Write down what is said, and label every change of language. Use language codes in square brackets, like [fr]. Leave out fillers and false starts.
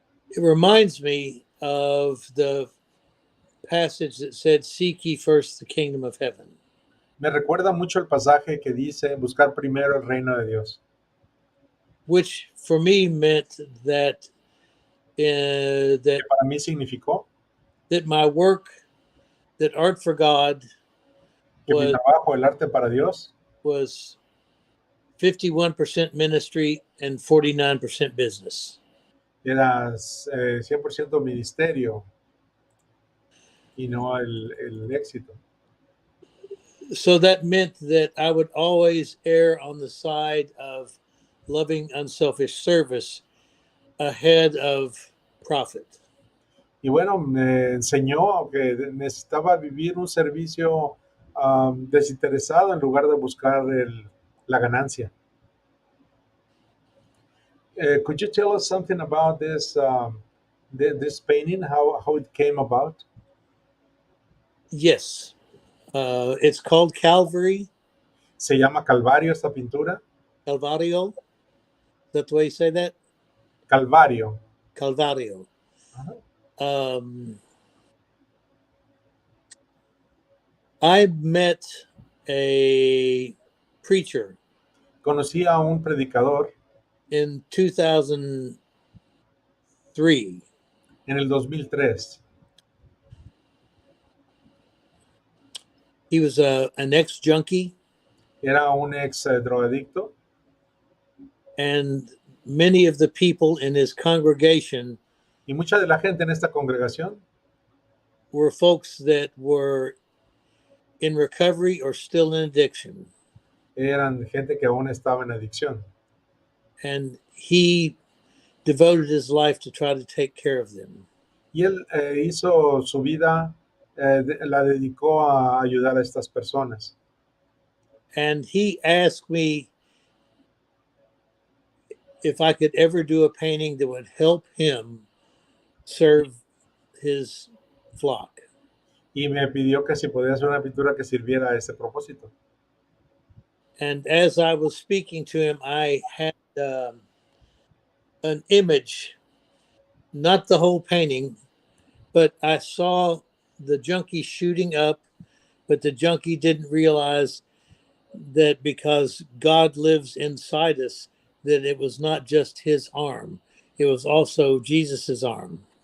[en] It reminds me of the passage that said, "Seek ye first the kingdom of heaven," [es] Me recuerda mucho el pasaje que dice buscar primero el reino de Dios, [en] which for me meant that [es] que para mí significó [en] that my work, that art for God, [es] que mi [en] was [es] trabajo, el arte para Dios, [en] was 51% ministry and 49% business. [es] era 100% ministerio y no el éxito. [en] So that meant that I would always err on the side of loving unselfish service ahead of profit. [es] Y bueno, me enseñó que necesitaba vivir un servicio desinteresado en lugar de buscar la ganancia. [en] Could you tell us something about this painting, how it came about? Yes, it's called Calvary, [es] Se llama Calvario esta pintura. [en] Calvario. Is that the way you say that? [es] Calvario. Calvario. Ajá. [en] I met a preacher [es] Conocí a un predicador [en] in 2003. [es] en el 2003. [en] He was an ex-junkie, [es] Era un ex drogadicto [en] and many of the people in his congregation [es] y mucha de la gente en esta congregación [en] were folks that were in recovery or still in addiction. [es] eran gente que aún estaba en adicción. [en] And he devoted his life to try to take care of them. [es] Y él hizo su vida, la dedicó a ayudar a estas personas. [en] And he asked me if I could ever do a painting that would help him serve his flock. [es] Y me pidió que si podía hacer una pintura que sirviera a ese propósito. [en] And as I was speaking to him, I had an image, not the whole painting, but I saw the junkie shooting up, but the junkie didn't realize that because God lives inside us, that it was not just his arm, it was also Jesus's arm.